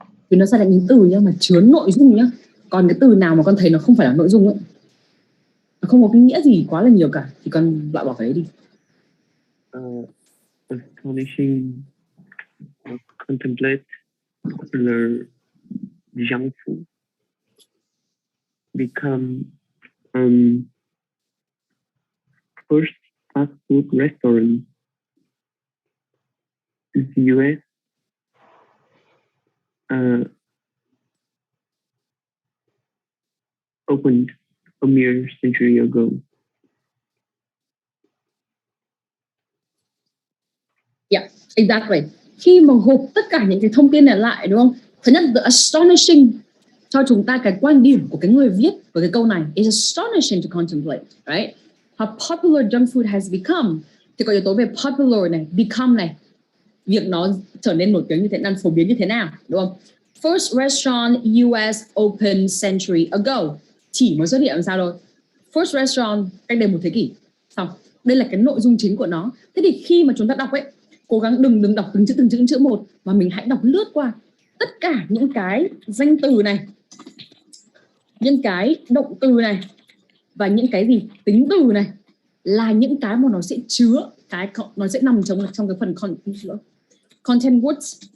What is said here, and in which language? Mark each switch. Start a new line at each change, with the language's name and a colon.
Vietnamese: Vì nó sẽ là những từ nhá, mà chứa nội dung nhá. Còn cái từ nào mà con thấy nó không phải là nội dung ấy, nó không có cái nghĩa gì quá là nhiều cả, thì con loại bỏ cái đấy đi.
English: Astonishing, contemplate, popular, junk food, become first fast food restaurant in the US, opened a mere century ago. Yeah, exactly.
Vietnamese: Khi mà gộp tất cả những cái thông tin này lại, đúng không? Thứ nhất,
English: the astonishing
Vietnamese: cho chúng ta cái quan điểm của cái người viết của cái câu này
English: is astonishing to contemplate, right? How popular junk food has become.
Vietnamese: Thì có yếu tố về popular này, become này, việc nó trở nên nổi tiếng như thế nào, phổ biến như thế nào, đúng không?
English: First restaurant US opened century ago.
Vietnamese: Chỉ mới xuất hiện làm sao thôi?
English: First restaurant
Vietnamese: cách đây một thế kỷ. Xong. Đây là cái nội dung chính của nó. Thế thì khi mà chúng ta đọc ấy, cố gắng đừng đọc từng chữ một, mà mình hãy đọc lướt qua tất cả những cái danh từ này, những cái động từ này, và những cái gì tính từ này, là những cái mà nó sẽ chứa nó sẽ nằm trong cái phần content words.